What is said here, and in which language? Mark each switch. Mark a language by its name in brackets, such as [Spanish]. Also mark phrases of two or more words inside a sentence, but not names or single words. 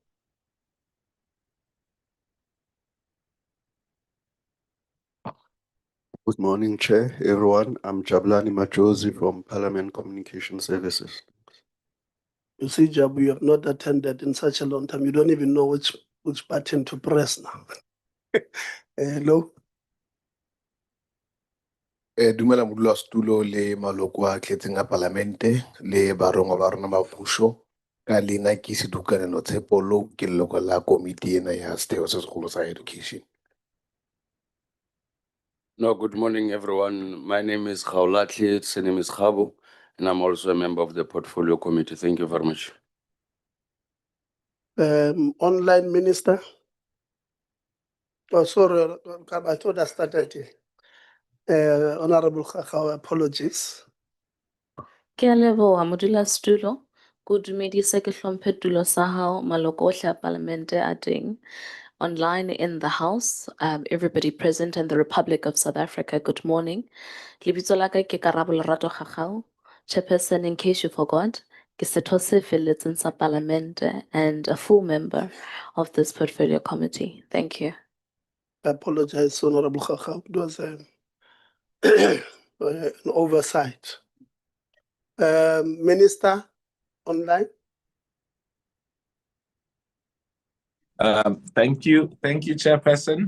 [English] Good morning, Chair, everyone. I'm Jabulani Majozi from Parliament Communication Services. You see, Jabu, you have not attended in such a long time. You don't even know which button to press now. Hello. [Southern Sotho] Dumela modulasetulo le maloko a tletseng a palamente le barongwa ba rona ba puso ka leina ke Sedukanelo Tshepolo ke leloko la komiti ena ya setheo se segolo sa education. [English] No, good morning, everyone. My name is Khaulatli, Senim is Khabo, and I'm also a member of the Portfolio Committee. Thank you very much. Online minister. Oh, sorry, I thought I started here. Honorable Khakao, apologies. [Southern Sotho] Ke a leboha modulasetulo. Ke o dumedise ke hlomphe tulo sa hao maloko ohle a palamente a teng. [English] Online in the House, everybody present in the Republic of South Africa, good morning. [Southern Sotho] Lebitso la ka ke Karabo Lerato Khakao, [English] Chairperson in case you forgot, [Southern Sotho] ke setho se felletseng sa palamente [English] and a full member of this portfolio committee. Thank you. I apologize, Honorable Khakao. It was an oversight. Minister, online. Thank you, Chairperson.